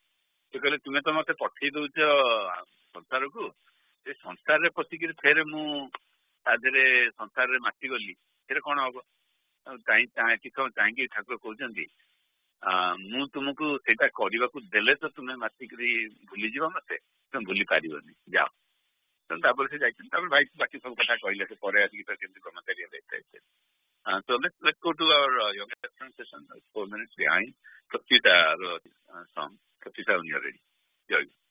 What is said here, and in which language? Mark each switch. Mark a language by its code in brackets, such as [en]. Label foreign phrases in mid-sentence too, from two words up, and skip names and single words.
[or] ସେ କହିଲେ ତୁମେ ତ ମତେ ପଠେଇ ଦଉଛ ସଂସାରକୁ, ସେ ସଂସାରରେ ପଶିକିରି ଫେରେ ମୁଁ ତା ଦେହରେ ସଂସାରରେ ମାତିଗଲି, ସେରେ କଣ ହବ? କାହିଁକି ଠାକୁର କହୁଛନ୍ତି ମୁଁ ତୁମକୁ ସେଇଟା କରିବାକୁ ଦେଲେ ତ ତୁମେ ମାତିକିରି ଭୁଲିଯିବ ମତେ, ତୁମେ ଭୁଲି ପାରିବନି, ଯାଅ। ତାପରେ ସେ ଯାଇଛନ୍ତି, ତାପରେ ବାକି ସବୁ କଥା କହିଲେ, ସେ ପରେ ଆସିକି ତ କେମିତି ବ୍ରହ୍ମଚାରୀ ହେଲେ। [en] So let's go to our yoga session. 4 minutes behind. Kapita song. Kapita, when you're ready. Yoga.